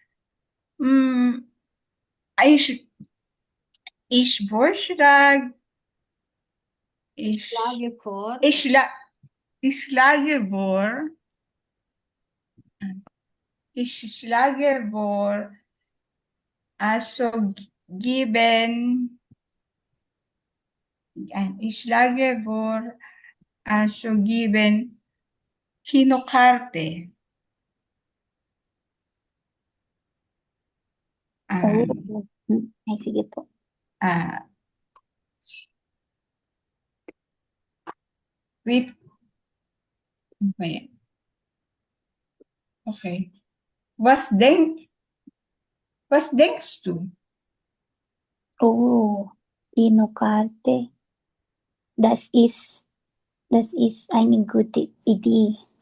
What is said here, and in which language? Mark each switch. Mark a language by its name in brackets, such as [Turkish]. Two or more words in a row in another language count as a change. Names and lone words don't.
[German] Ich vorschlage, ich schlage vor, also geben, Kinokarte. [Filipino] Ay, sige po. [English] Wait. Okay. [German] Was denkst du? Kinokarte. Das ist eine gute Idee.